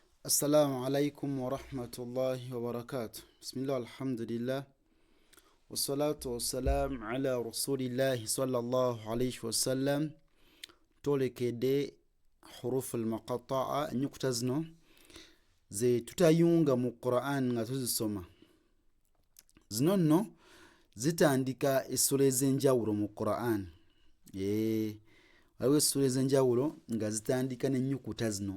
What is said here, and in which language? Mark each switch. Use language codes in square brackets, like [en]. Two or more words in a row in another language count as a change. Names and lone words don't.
[ar] السلام عليكم ورحمة الله وبركاته. بسم الله، الحمد لله. والصلاة والسلام على رسول الله صلى الله عليه وسلم. [lg] Tolekede [ar] حروف المقطعة [lg] nyukuta zino ze tutayunga mu Quran nga tuzisoma. Zino nno zitandika essula ez'enjawulo mu Quran. Waliwo essula ez'enjawulo nga zitandika n'ennyukuta zino.